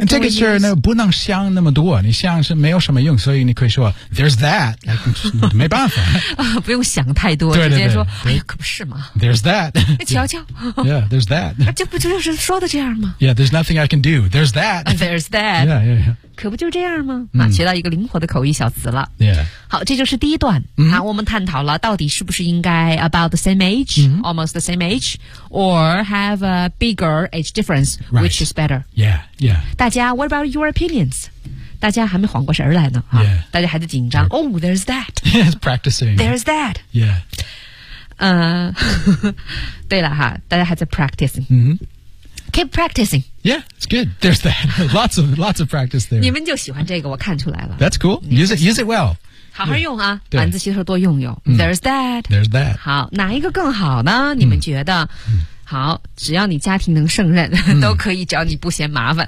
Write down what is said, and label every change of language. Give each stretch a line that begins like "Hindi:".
Chinese: 这个事儿呢不能想那么多你想是没有什么用所以你可以说
English: There's that
Chinese: 没办法、不用想太多对对对直接说哎呀可不是嘛
English: There's that
Chinese: 瞧瞧
English: Yeah there's that
Chinese: 这不就是说的这样吗
English: Yeah there's nothing I can do There's that There's that Yeah yeah yeah
Chinese: 可不就这样吗、嗯、啊，学到一个灵活的口语小词了
English: Yeah
Chinese: 好这就是第一段、嗯、好我们探讨了到底是不是应该
English: About the same age、嗯、 Almost the same age Or have a biggerage difference、 right. which is better yeah yeah
Chinese: 大家
English: what about your opinions
Chinese: 大家还没缓过神儿来呢、
English: yeah.
Chinese: 大家还在紧张、
English: sure. oh there's that yes practicing there's that yeah
Chinese: 对了哈大家还在 practicing、 mm-hmm.
English: keep practicing yeah it's good there's that lots of practice there
Chinese: 你们就喜欢这个我看出来了
English: that's cool use it well
Chinese: 好好用啊晚自习的时候多用用、 mm.
English: there's that
Chinese: 好哪一个更好呢你们觉得、 mm. 好只要你家庭能胜任、嗯、都可以只要你不嫌麻烦